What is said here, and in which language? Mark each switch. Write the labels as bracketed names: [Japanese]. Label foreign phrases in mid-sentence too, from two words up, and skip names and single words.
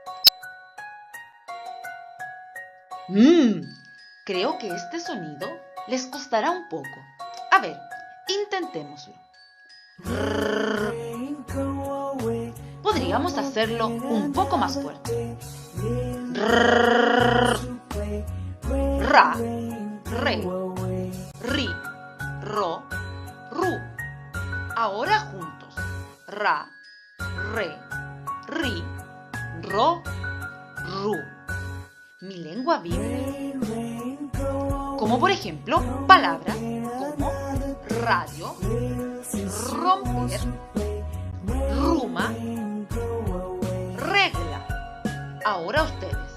[Spanish] Creo que este sonido les costará un poco. A ver, intentémoslo. Podríamos hacerlo un poco más fuerte. Ra, re, ri, ro, ru. Ahora juntos. Ra, re, ri, ro, ru. Mi lengua vive. Como por ejemplo, palabras como radio, romper, ruma, regla. Ahora ustedes.